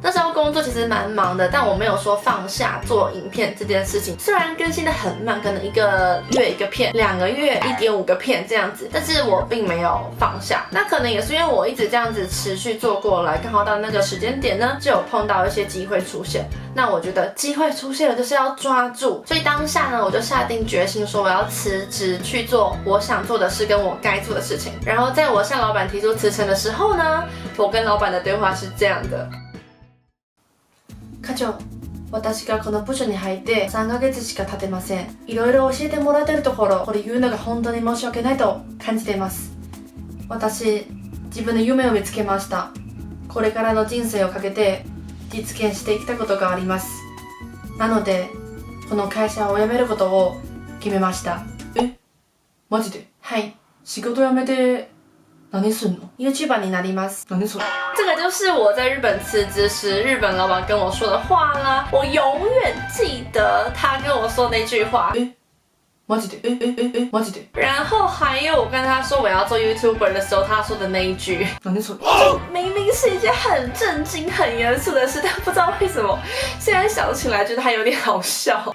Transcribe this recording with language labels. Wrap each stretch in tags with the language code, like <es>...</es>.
<zh>那时候工作其实蛮忙的，但我没有说放下做影片这件事情。虽然更新的很慢，可能1个月1个片，2个月1.5个片这样子，但是我并没有放下。那可能也是因为我一直这样子持续做过来，刚好到那个时间点呢，就有碰到一些机会出现。那我觉得机会出现了就是要抓住，所以当下呢，我就下定决心说我要辞职去做我想做的事跟我该做的事情。然后在我向老板提出辞呈的时候呢，我跟老板的对话是这样的：</zh> <ja>課長、私がこの部署に入って3ヶ月しか経てません。いろいろ教えてもらってるところ、これ言うのが本当に申し訳ないと感じています。私、自分の夢を見つけました。これからの人生をかけて実現していきたいことがあります。なので、この会社を辞めることを決めました。マジで？はい。仕事辞めて何すんの？ YouTuber になります。何それ？</ja> <zh>这个就是我在日本辞职时，日本老板跟我说的话啦。我永远记得他跟我说那句话。</zh> <ja>マジで？マジで？</ja> <zh>然后还有我跟他说我要做 YouTuber 的时候，他说的那一句。</zh> <ja>何それ？</ja> <zh>就明明是一件很震惊、很严肃的事，但不知道为什么现在想起来觉得还有点好笑。</zh>